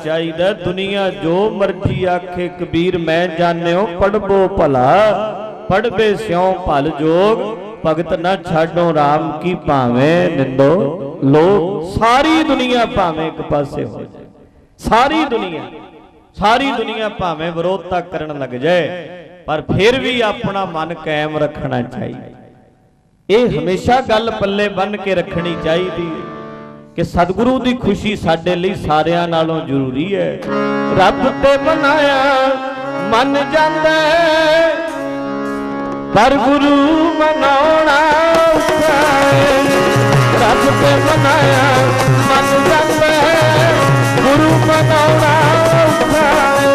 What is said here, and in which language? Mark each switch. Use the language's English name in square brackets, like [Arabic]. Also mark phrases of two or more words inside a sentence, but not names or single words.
[Punjabi] ਚਾਹੀਦਾ। ਦੁਨੀਆ ਜੋ ਮਰਜ਼ੀ ਆਖੇ ਕਬੀਰ ਮੈਂ ਜਾਨਿਓ ਪੜਿਬੋ ਭਲੋ, ਪੜਿਬੇ ਸਿਉ ਭਲ ਜੋਗੁ, ਭਗਤਿ ਨ ਛਾਡਉ ਰਾਮ ਕੀ ਭਾਵੈ ਨਿੰਦਉ ਲੋਗੁ। ਸਾਰੀ ਦੁਨੀਆ ਭਾਵੇਂ ਇੱਕ ਪਾਸੇ ਹੋ ਜਾਏ, ਸਾਰੀ ਦੁਨੀਆ ਭਾਵੇਂ ਵਿਰੋਧਤਾ ਕਰਨ ਲੱਗ ਜਾਏ, ਪਰ ਫਿਰ ਵੀ ਆਪਣਾ ਮਨ ਕਾਇਮ ਰੱਖਣਾ ਚਾਹੀਦਾ। ਇਹ ਹਮੇਸ਼ਾ ਗੱਲ ਪੱਲੇ ਬੰਨ੍ਹ ਕੇ ਰੱਖਣੀ ਚਾਹੀਦੀ ਕਿ ਸਤਿਗੁਰੂ ਦੀ ਖੁਸ਼ੀ ਸਾਡੇ ਲਈ ਸਾਰਿਆਂ ਨਾਲੋਂ ਜ਼ਰੂਰੀ ਹੈ। ਰੱਬ ਤੇ ਬਣਾਇਆ ਮੰਨ ਜਾਂਦਾ ਪਰ ਗੁਰੂ ਮਨਾਉਣਾ ਔਖਾ ਹੈ। ਰੱਬ ਤੇ ਬਣਾਇਆ ਮੰਨ ਜਾਂਦਾ ਗੁਰੂ ਮਨਾਉਣਾ ਔਖਾ ਹੈ।